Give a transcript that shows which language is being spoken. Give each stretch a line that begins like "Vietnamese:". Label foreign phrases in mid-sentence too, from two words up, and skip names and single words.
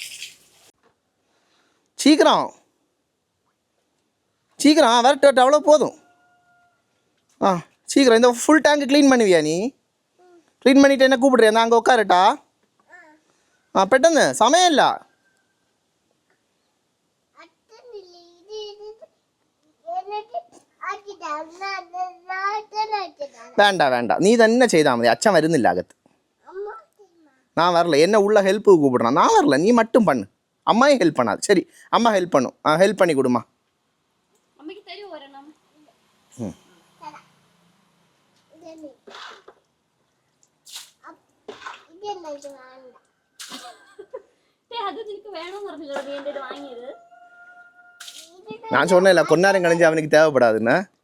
Tamil: சீக்கிரம் சீக்கிரம் வரட்டு, அவ்வளோ போதும். சீக்கிரம் இந்த
English: full tank clean
Tamil: பண்ணுவியா நீ? க்ளீன் பண்ணிவிட்டு என்ன கூப்பிட்றியா? நான் அங்கே உட்காரட்டா? பெட்டன்னு சமயம் இல்லை.
Malayalam: വേണ്ട നീ തന്നെ ചെയ്താൽ മതി. അച്ഛൻ വരുന്നില്ല അകത്ത്.
Tamil: நான் வரல, என்ன உள்ள ஹெல்ப்புக்கு கூப்பிடுறான். நான் வரல, நீ மட்டும் பண்ணு. அம்மாயும் ஹெல்ப் பண்ணாது. சரி, அம்மா ஹெல்ப் பண்ணும். ஹெல்ப் பண்ணி கொடுமா. நான் சொன்னேன்ல கொன்னாரம் கழிஞ்சு அவனுக்கு தேவைப்படாதுன்னு.